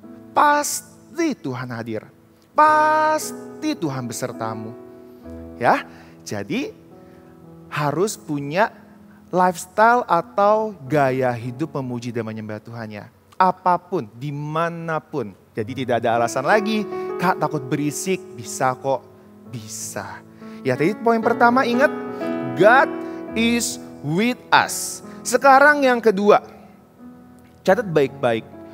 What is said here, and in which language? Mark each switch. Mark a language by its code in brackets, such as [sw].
[id] Pasti Tuhan hadir. Pasti Tuhan besertamu. Ya, jadi harus punya lifestyle atau gaya hidup memuji dan menyembah Tuhannya. Apapun, dimanapun. Jadi tidak ada alasan lagi. Kak takut berisik, bisa kok. Bisa. Ya tadi poin pertama ingat, [en] God is with us. [id] Sekarang yang kedua, catat baik-baik.